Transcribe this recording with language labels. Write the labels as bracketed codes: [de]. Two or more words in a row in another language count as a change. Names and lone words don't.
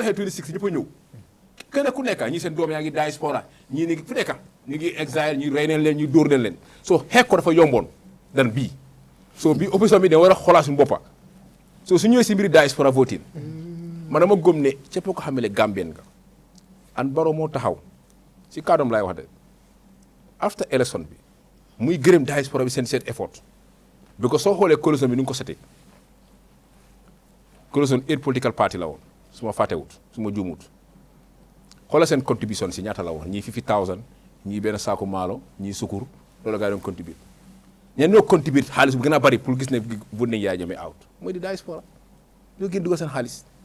[wo] xeex 26 ñëpp a ñëw kenn ku nekk ñii seen doom yaa ngi diaspora ñii ni fu nekk ñu ngi exil ñi rey neen leen ñu dóor neen leen soo xeex ko dafa yomboon dan bii soo bii opposition bi da war a xoolaat suñu boppa soo su ñëwee si mbiri [en] Diaspora Voting [wo] man dama gëm ne képp ko xamale Gambien nga an Barrow moo taxaw si kàddoom laay wax de [en] after election [wo] bi muy gërëm diaspora bi seen effort because soo xoolee coalition bi ni nga ko setee coalition 8 [en] political party [wo] la woon su ma fàttewut su ma juumut xoolal seen contribution si ñaata la woon ñii 50,000 ñii benn saako maalo ñii sukur loolu gaa yi doon contribute ñeen ñoo contribute xaalis bu gën a bari pour gis ne vote nañ Yaya Jammeh out mooy di diaspora ñoo gën dugal seen xaalis